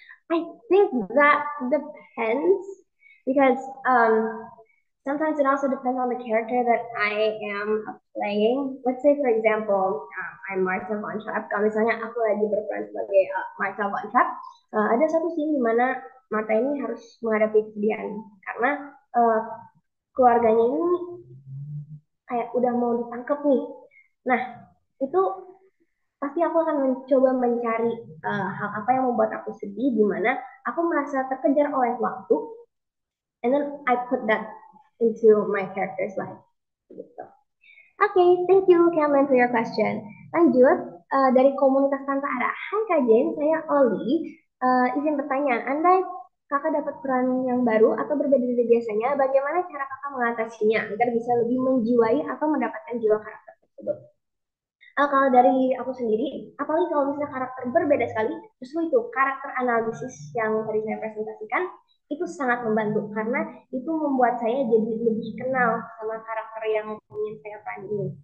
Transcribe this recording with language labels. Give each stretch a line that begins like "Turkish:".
English: I think that depends because sometimes it also depends on the character that I am playing. Let's say, for example, I'm Martha Von Trapp.
Indonesian: Kalau misalnya aku lagi berperan sebagai Martha Von Trapp, ada satu scene di mana Martha ini harus menghadapi kesedihan karena keluarganya ini kayak udah mau ditangkap nih. Nah, itu pasti aku akan mencoba mencari hal apa yang membuat aku sedih, di mana aku merasa terkejar oleh waktu,
English: and then I put that into my character's life.
Indonesian: Gitu.
English: Okay, thank you Cameron for your question.
Indonesian: Lanjut dari komunitas Tante Ara. Hai Kak Jen, saya Oli. Izin bertanya, andai kakak dapat peran yang baru atau berbeda dari biasanya, bagaimana cara kakak mengatasinya agar bisa lebih menjiwai atau mendapatkan jiwa karakter tersebut? Kalau dari aku sendiri, apalagi kalau misalnya karakter berbeda sekali, justru itu karakter analisis yang tadi saya presentasikan itu sangat membantu karena itu membuat saya jadi lebih kenal sama karakter yang ingin saya peran ini.